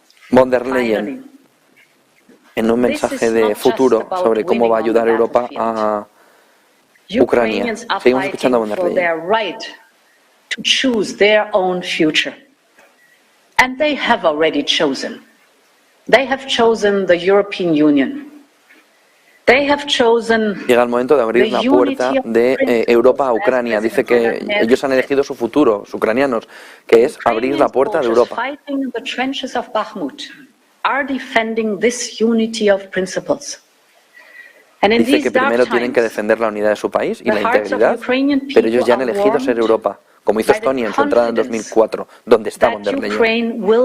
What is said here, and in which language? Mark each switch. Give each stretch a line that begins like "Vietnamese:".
Spanish: Von der Leyen, en un mensaje de futuro sobre cómo va a ayudar Europa a Ucrania. Seguimos escuchando a von der Leyen.
English: To choose their own future. And they have already chosen. They have chosen the European Union. They have chosen.
Spanish: Llega el momento de abrir la puerta de Europa a Ucrania. Dice que ellos han elegido su futuro, los ucranianos, que es abrir la puerta de Europa.
English: Fighting in the trenches of Bakhmut are defending this unity of principles.
Spanish: Dice que primero tienen que defender la unidad de su país y la integridad, pero ellos ya han elegido ser Europa. como hizo Estonia en su entrada en 2004, donde está Von der Leyen.